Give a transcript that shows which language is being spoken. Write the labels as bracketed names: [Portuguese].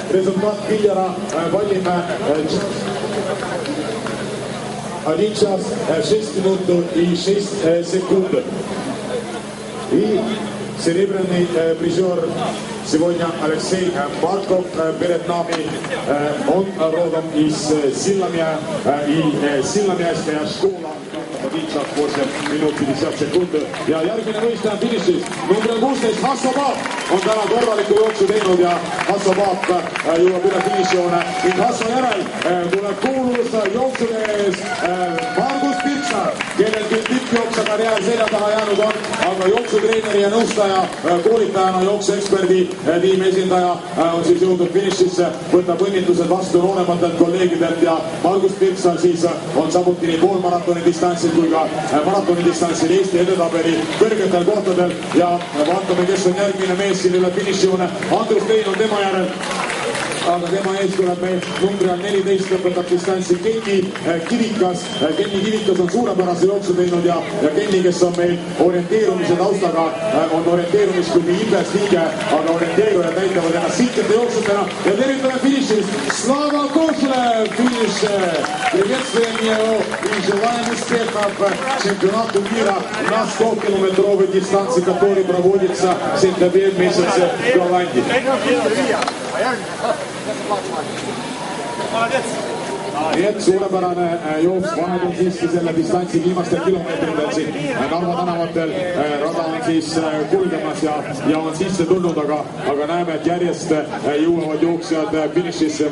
[Russian] Resultaat Viljara Vallimäe 1 час 6 минут и 6 секунд. И серебряный призер сегодня Алексей Марков перед нами. Он родом из Sillamäe и Sillamäeская школа. 1 час 8 минут 50 секунд. [Estonian] Ja järgmine võistleja finišis. Number 16 Hasso Paap on täna korraliku jooksu teinud ja Hasso Paap jõuab üle finišijoone. Ning Hasso järel tuleb kuulus jooksumees Margus Pirtsar, kellel küll tippjooksa karjäär selja taha jäänud on, aga jooksutreeneri ja nõustaja, koolitajana jooksueksperdi tiimi esindaja on siis jõudnud finišisse, võtab õnnitlused vastu noorematelt kolleegidelt ja Margus Pirtsar siis on samuti nii poolmaratoni distantsil kui ka maratoni distantsil Eesti edetabeli kõrgetel kohtadel ja vaatame, kes on järgmine mees siin üle finišijoone. Andrus Tein on tema järel, aga tema ees tuleb meil numbri 14 lõpetab distantsi Kenni Kivikas. Kenni Kivikas on suurepärase jooksu teinud ja Kenni, kes on meil orienteerumise taustaga, on orienteerumisklubi Ilves liige, aga orienteerujad näitavad ennast silkete jooksutena ja tervitame finišis Slava Kozlev, finiš. [Russian] Приветствуем его и желаем успехов чемпионату мира на 100-километровой дистанции, который проводится в сентябре месяце в Голландии. [Estonian] Nii et suurepärane jooks, vahed on siiski selle distantsi viimastel kilomeetritel siin Narva tänavatel. Rada on siis kulgemas ja on sisse tulnud, aga näeme, et järjest jõuavad jooksjad finišisse.